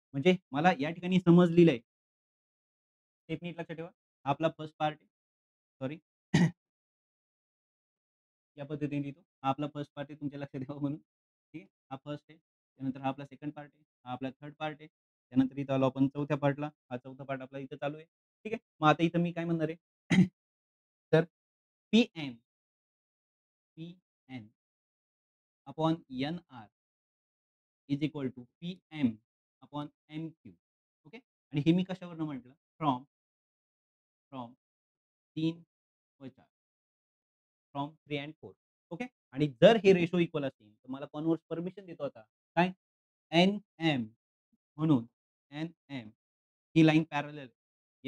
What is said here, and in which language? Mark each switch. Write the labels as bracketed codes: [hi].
[mr] म्हणजे मला या ठिकाणी समजलेलं आहे. एक मिनिट लक्षात ठेवा. हा आपला फर्स्ट पार्ट आहे. सॉरी. या पद्धतीने लिहितो. हा आपला फर्स्ट पार्ट आहे तुमच्या लक्षात ठेवा म्हणून. ठीक आहे. हा फर्स्ट आहे. त्यानंतर हा आपला सेकंड पार्ट आहे. हा आपला थर्ड पार्ट आहे. त्यानंतर इथं आलो आपण चौथ्या पार्टला. हा चौथा पार्ट आपला इथं चालू आहे. ठीक आहे. मग आता इथं मी काय म्हणणार आहे? [en] तर P N, P N upon N R is equal to P M upon M Q. Okay. [mr] आणि हे मी कशावरनं म्हटलं? फ्रॉम, फ्रॉम 3 व 4. [en] From 3 and 4. [mr] ओके. आणि जर हे रेशो इक्वल असतील, तर मला कन्व्हर्स परमिशन देतो आता. काय? एन-एम म्हणून एन-एम ही लाईन पॅरलल आहे.